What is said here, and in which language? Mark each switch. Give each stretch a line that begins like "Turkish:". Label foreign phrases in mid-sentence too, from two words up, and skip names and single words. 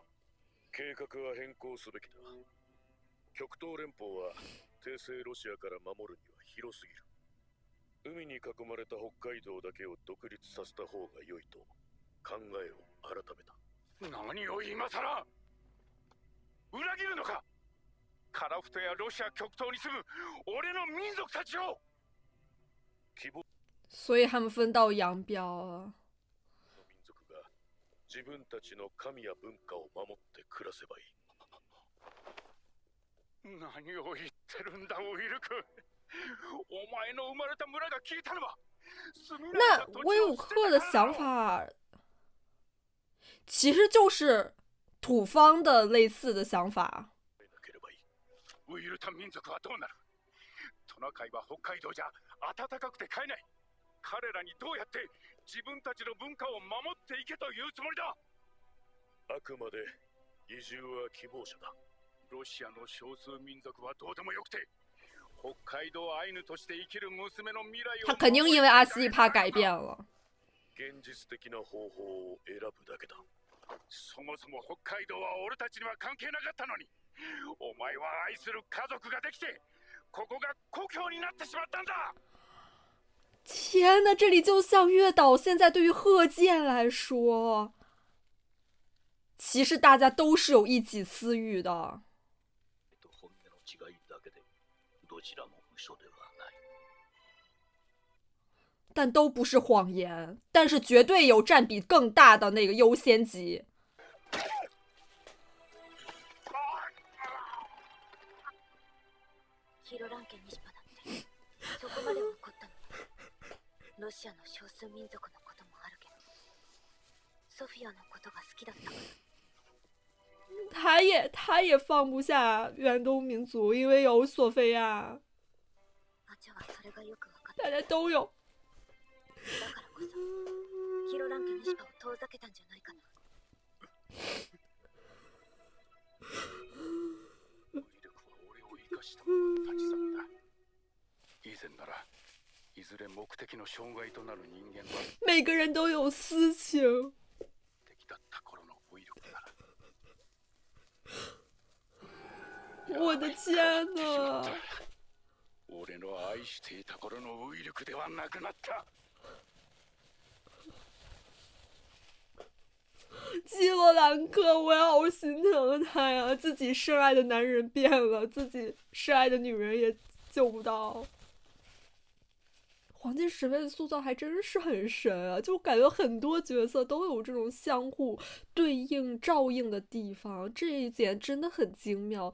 Japanese: 計画は変更すべきだ極東連邦は帝政ロシアから守るには広すぎる海に囲まれた北海道だけを独立させた方が良いと考えを改めた何を今さら裏切るのか。カラフトやロシア極東に住む俺の民族たちを。希望
Chinese: 所以他们分道扬镳啊。
Japanese: の民族が自分たちの神や文化を守って暮らせばいい。何を言ってるんだウイルク。お前の生まれた村が消えたのは
Chinese: 那威武克的想法其实就是土方的类似的想法。
Japanese: ウイルタ民族はどうなる。トナカイは北海道じゃ暖かくて飼えない。彼らにどうやって自分たちの文化を守っていけというつもりだ。あくまで移住は希望者だ。ロシアの少数民族はどうでもよくて、北海道アイヌとして生きる娘の未来を。
Chinese: 他肯定因为阿西帕改变了。
Japanese: 現実的な方法を選ぶだけだ。そもそも北海道は俺たちには関係なかったのに。お前は愛する家族ができて、ここが故郷になってしまったんだ。
Chinese: 天呐，这里就像月岛现在对于贺建来说，其实大家都是有一己私欲的。但都不是谎言，但是绝对有占比更大的那个优先级。
Japanese: ヒロラン家西パだってそこまでは怒ったのにロシアの少数民族のこともあるけどソフィアのことが好きだったから
Chinese: 他也放不下远东民族，因为有索菲亚，
Japanese: アチャはそれがよく分かった
Chinese: 大家都有。
Japanese: だからこそヒロラン家のシパを遠ざけたんじゃないかな。ウイルクは俺を生かしたまま立ち去った。以前ならいずれ目的の障害となる人間は
Chinese: 每个人都有私情。
Japanese: 敵だった頃のウイルクなら。
Chinese: 我的天哪！
Japanese: 俺の愛していた頃のウイルクではなくなった。
Chinese: 基罗兰克，我好心疼他呀！自己深爱的男人变了，自己深爱的女人也救不到。黄金神威的塑造还真是很神啊，就感觉很多角色都有这种相互对应照应的地方，这一点真的很精妙。